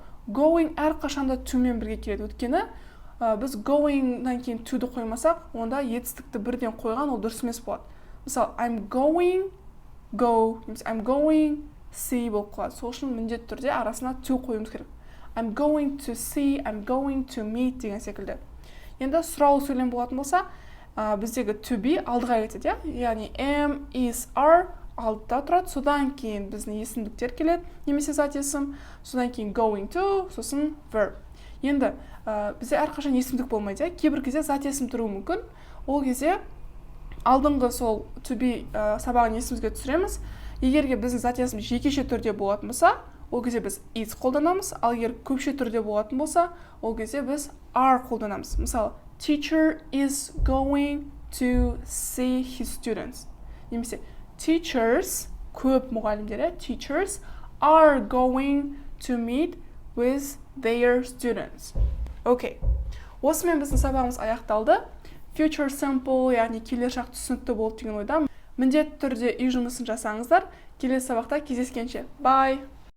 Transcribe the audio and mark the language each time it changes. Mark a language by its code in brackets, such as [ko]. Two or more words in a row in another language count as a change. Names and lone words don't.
[kk] Going әрқашанда to-мен бірге келеді. Өйткені біз going-нан кейін to-ды қоймасақ, онда етістікті бірден қойған ол дұрыс емес болады. Мысалы, [en] I'm going, go, немесе I'm going, see болып қалады. [kk] Сол үшін міндетті түрде арасына to қойымыз керек. [en] I'm going to see, I'm going to meet [kk] деген секілді. Енді сұраулы сөйлем болатын болса, біздегі [en] to be [kk] алдыға кетеді, яғни [en] am, is, are [kk] алдыда тұрады. Содан кейін біздің есімдіктер келеді, немесе зат есім, содан кейін [en] going to, [kk] сосын verb. Енді бізде әрқашан есімдік болмайды, кейбір кезде зат есім тұруы мүмкін. Ол кезде алдыңғы сол [en] to be [kk] сабағын есімізге түсіреміз. Егерге біздің зат есім жекеше түрде болатын болса, ол кезде біз is қолданамыз, ал егер көпше түрде болатын болса, ол кезде біз are қолданамыз. Мысалы, [en] teacher is going to see his students. [kk] Немесе, teachers, көп мұғалімдері, [en] teachers are going to meet with their students. [kk] Окей. Осымен біздің сабағымыз аяқталды. [en] Future simple, [kk] яғни келешек түсінікті болды деген ойдамын. Міндетті түрде үй жұмысын жасаңыздар. Келесі сабақта кездескенше. [en] Bye!